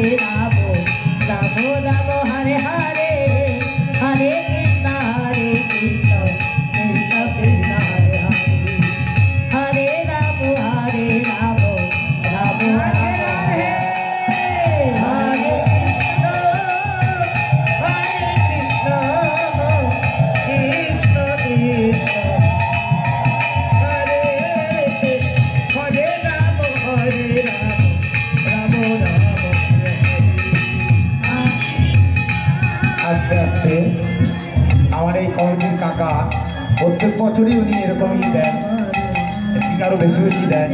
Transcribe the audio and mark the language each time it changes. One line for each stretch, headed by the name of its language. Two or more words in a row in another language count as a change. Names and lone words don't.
Sanskrit: Rama Rama Rama Hare Hare Hare Krishna Krishna Krishna Krishna Hare Hare Hare Rama Hare Rama Rama Rama Hare Hare Krishna Krishna Krishna
Bangla: আস্তে আস্তে আমার এই কর্মীর কাকা প্রত্যেক বছরই উনি এরকমই দেন, ঠিক আরো বেশি বেশি দেন।